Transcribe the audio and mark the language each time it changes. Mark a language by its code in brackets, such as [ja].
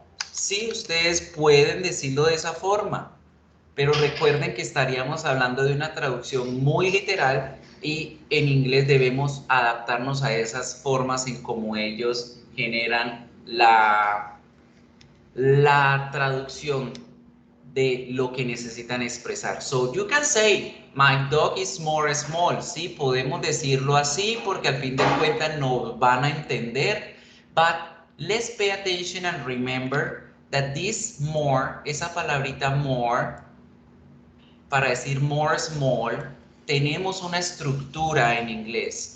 [es] Sí, ustedes pueden decirlo de esa forma, pero recuerden que estaríamos hablando de una traducción muy literal y en inglés debemos adaptarnos a esas formas en cómo ellos generan la traducción de lo que necesitan expresar. [en] So you can say, my dog is more small. [es] Sí, podemos decirlo así porque al fin de cuentas nos van a entender. [en] But let's pay attention and remember that this more, [es] esa palabrita more, para decir more small, tenemos una estructura en inglés.